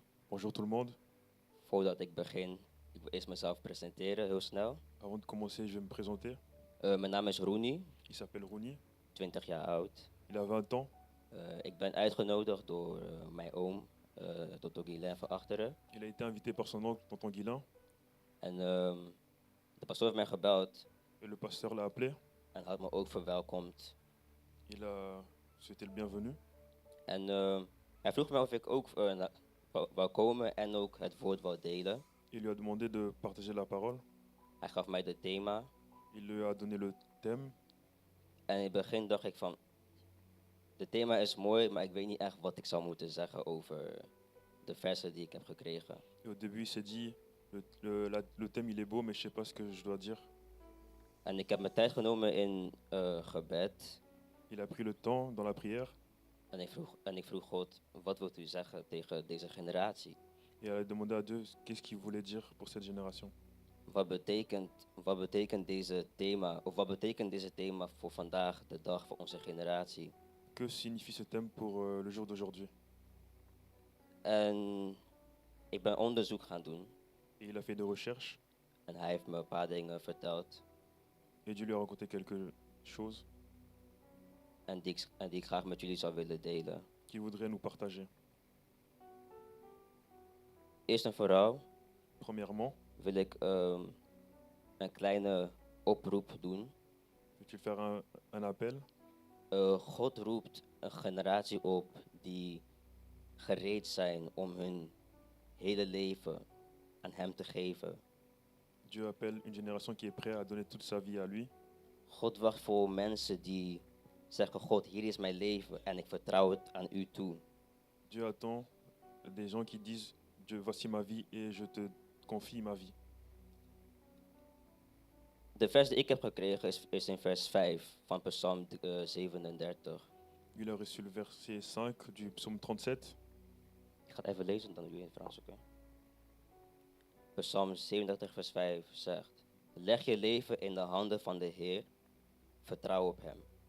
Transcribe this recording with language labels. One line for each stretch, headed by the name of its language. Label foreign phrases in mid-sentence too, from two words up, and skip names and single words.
French: Bonjour tout le monde.
Dutch: Voordat ik begin, ik wil eerst mezelf presenteren, heel snel.
French: Avant de commencer, je vais me présenter.
Dutch: Mijn naam is Rooney,
French: Il s'appelle Rouni.
Dutch: 20 jaar oud.
French: Il a 20 ans.
Dutch: Ik ben uitgenodigd door mijn oom, Dr. Guilain van Achteren.
French: Il a été invité par son oncle, tonton Guilain.
Dutch: En de pastoor heeft mij gebeld
French: Et le pasteur l'a appelé.
Dutch: en had me ook verwelkomd.
French: Il a souhaité le bienvenu.
Dutch: En hij vroeg me of ik ook wou komen en ook het woord wou delen.
French: Il lui a demandé de partager la parole.
Dutch: Hij gaf mij het thema.
French: Il lui a donné le thème.
Dutch: En in het begin dacht ik van, het thema is mooi, maar ik weet niet echt wat ik zou moeten zeggen over de versen die ik heb gekregen.
French: Et au début, il s'est dit, le thème il est beau, mais je sais pas ce que je dois dire.
Dutch: En ik heb mijn tijd genomen in gebed.
French: Il a pris le temps dans la prière.
Dutch: En ik vroeg God, wat wilt u zeggen tegen deze generatie?
French: Et il a demandé à Dieu qu'est-ce qu'il voulait dire pour cette génération.
Dutch: Wat betekent deze thema voor vandaag, de dag, voor onze generatie?
French: Que signifie ce thème pour le jour d'aujourd'hui?
Dutch: En ik ben onderzoek gaan doen.
French: Et il a fait des recherches.
Dutch: En hij heeft me een paar dingen verteld.
French: Et Dieu lui a raconté quelque chose
Dutch: En die ik graag met jullie zou willen delen.
French: qu'il voudrait nous partager.
Dutch: Eerst en vooral
French: Premièrement,
Dutch: wil ik een kleine oproep doen.
French: veux-tu faire un appel?
Dutch: God roept een generatie op die gereed zijn om hun hele leven aan hem te geven.
French: Dieu appelle une génération qui est prête à donner toute sa vie à lui.
Dutch: God wacht voor mensen die zeggen, God, hier is mijn leven en ik vertrouw het aan u toe.
French: Dieu attend des gens qui disent, Dieu, voici ma vie et je te confie ma vie.
Dutch: De vers die ik heb gekregen is in vers 5 van Psalm 37.
French: Il a reçu le verset 5 du psaume 37.
Dutch: Ik ga het even lezen, dan doe je in het Frans, oké? Psalm 37 vers 5 zegt, leg je leven in de handen van de Heer, vertrouw op hem.